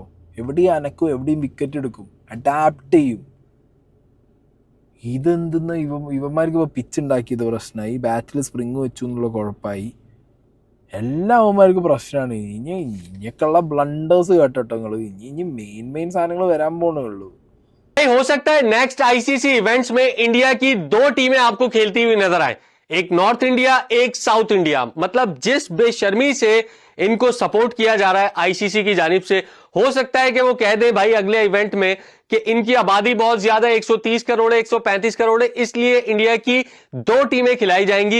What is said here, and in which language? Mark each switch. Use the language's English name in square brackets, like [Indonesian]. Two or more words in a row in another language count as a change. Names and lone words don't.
[Malayalam] എവിടെയും അനക്കും, എവിടെയും വിക്കറ്റ് എടുക്കും, അഡാപ്റ്റ് ചെയ്യും. ഇതെന്തെന്ന് ഇവന്മാർക്ക് ഇപ്പോൾ പിച്ച് ഉണ്ടാക്കിയത് പ്രശ്നമായി, ബാറ്റിൽ സ്പ്രിങ് വെച്ചു എന്നുള്ള കുഴപ്പമായി, എല്ലാ അവന്മാർക്കും പ്രശ്നമാണ്. ഇനിയൊക്കെയുള്ള ബ്ലണ്ടേഴ്സ് കേട്ടോ നിങ്ങൾ. ഇനി മെയിൻ സാധനങ്ങൾ വരാൻ പോണുള്ളൂ. [Urdu] ہو سکتا ہے نیکسٹ ICC ایونٹس میں انڈیا کی 2 ٹیمیں آپکو کھیلتی ہوئی نظر آئے، ایک نارتھ انڈیا ایک ساؤتھ انڈیا. مطلب جس بےشرمی سے انکو سپورٹ کیا جا رہا ہے ICC کی جانب سے، ہو سکتا ہے کہ وہ کہہ دے بھائی اگلے ایونٹ میں کہ انکی آبادی بہت زیادہ ہے، 130 کروڑ ہے، 135 کروڑ ہے، اسلیے انڈیا کی 2 ٹیمیں کھلائی جائینگی.